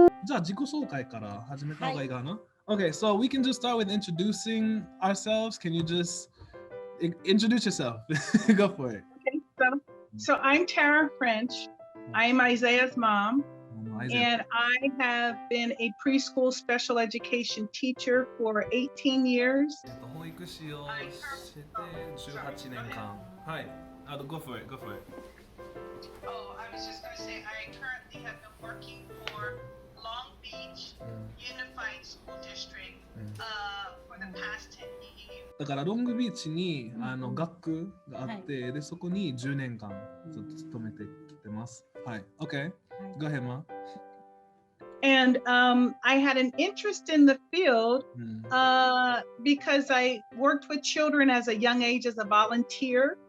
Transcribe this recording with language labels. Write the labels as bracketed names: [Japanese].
[Japanese] あ自己紹介から始めた方がいいかな。 [English] Okay, so we can just start with introducing ourselves. Can you just introduce yourself? Go for it. Okay, so I'm Tara French. I'm Isaiah's mom, and I have been a preschool special education teacher for 18 years. [Japanese] 保育士をして18年間。はい。 [English] Go for it. Go for it. Oh, I was just going to say I currently have been working for Long Beach Unified School District for the past 10 years. [Japanese] だからロングビーチに学区があって、でそこに10年間ずっと勤めてきてます。 [English] はい。Okay. Go ahead, Ma. And I had an interest in the field because I worked with children as a young age as a volunteer.